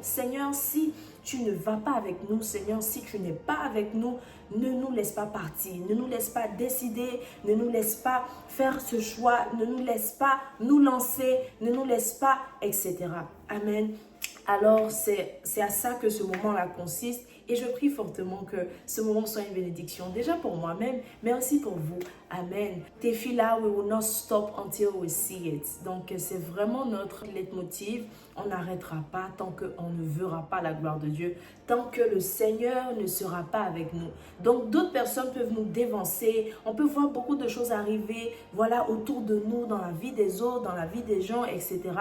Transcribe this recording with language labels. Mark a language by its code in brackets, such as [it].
[fr] Seigneur, si tu ne vas pas avec nous, Seigneur, si tu n'es pas avec nous, ne nous laisse pas partir, ne nous laisse pas décider, ne nous laisse pas faire ce choix, ne nous laisse pas nous lancer, ne nous laisse pas, etc. Amen. Alors, c'est à ça que ce moment-là consiste. Et je prie fortement que ce moment soit une bénédiction, déjà pour moi-même, mais aussi pour vous. Amen. [en] Tefillah, we will not stop until we see it. [fr] Donc, c'est vraiment notre leitmotiv. On n'arrêtera pas tant qu'on ne verra pas la gloire de Dieu, tant que le Seigneur ne sera pas avec nous. Donc, d'autres personnes peuvent nous dévancer. On peut voir beaucoup de choses arriver, voilà, autour de nous, dans la vie des autres, dans la vie des gens, etc.